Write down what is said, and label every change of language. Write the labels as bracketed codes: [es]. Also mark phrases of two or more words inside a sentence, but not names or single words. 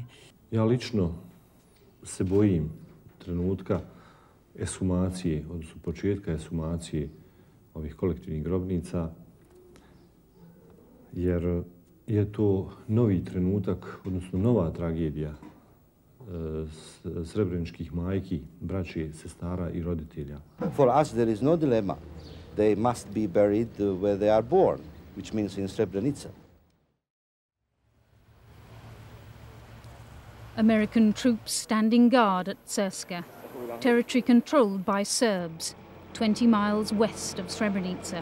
[bs] Ja lično se bojim trenutka eshumacije, odnosno početka eshumacije ovih kolektivnih grobnica, jer je to novi trenutak, odnosno nova tragedija srebreničkih majki, braće, sestara i roditelja. [en] For us there is no dilemma. They must be buried where they are born, which means in Srebrenica. American troops standing guard at Srpska, territory controlled by Serbs, 20 miles west of Srebrenica.